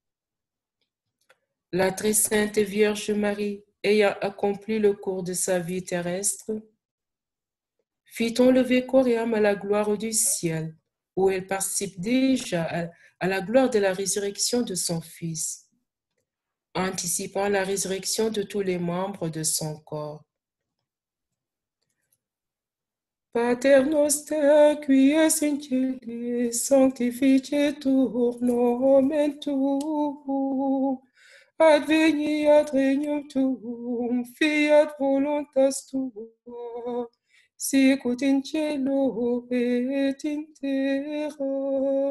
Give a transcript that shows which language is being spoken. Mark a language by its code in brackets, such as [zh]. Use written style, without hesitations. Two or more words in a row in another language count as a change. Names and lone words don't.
[fr] La très sainte Vierge Marie, ayant accompli le cours de sa vie terrestre, fit enlever corps et âme à la gloire du ciel, où elle participe déjà à la gloire de la résurrection de son Fils, anticipant la résurrection de tous les membres de son corps. [la] Pater noster, qui es in cieli, sanctificetur nomen tuum, adveniat regnum tuum, fiat voluntas tua, sicut in cielo et in terra.